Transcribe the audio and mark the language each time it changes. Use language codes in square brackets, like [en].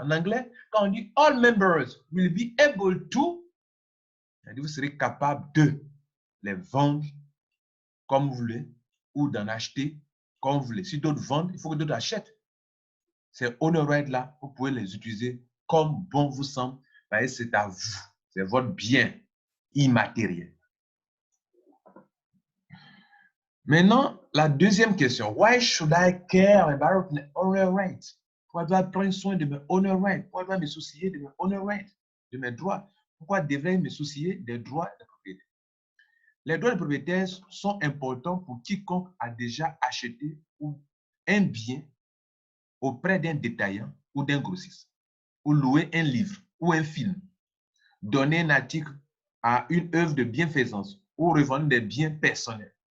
[fr] En anglais, quand on dit [en] all members will be able to, [fr] vous serez capable de les vendre comme vous voulez ou d'en acheter comme vous voulez. Si d'autres vendent, il faut que d'autres achètent. Ces honor rights là, vous pouvez les utiliser comme bon vous semble. C'est à vous. C'est votre bien immatériel. Maintenant, la deuxième question. [en] Why should I care about my honor rights? [fr] Pourquoi dois-je prendre soin de mes honor rights? Pourquoi dois-je me soucier de mes honor rights, de mes droits? Pourquoi devrais-je me soucier des droits de propriété? Les droits de propriété sont importants pour quiconque a déjà acheté un bien auprès d'un détaillant ou d'un grossiste, ou louer un livre ou un film, donner un article à une œuvre de bienfaisance ou revendre des biens personnels.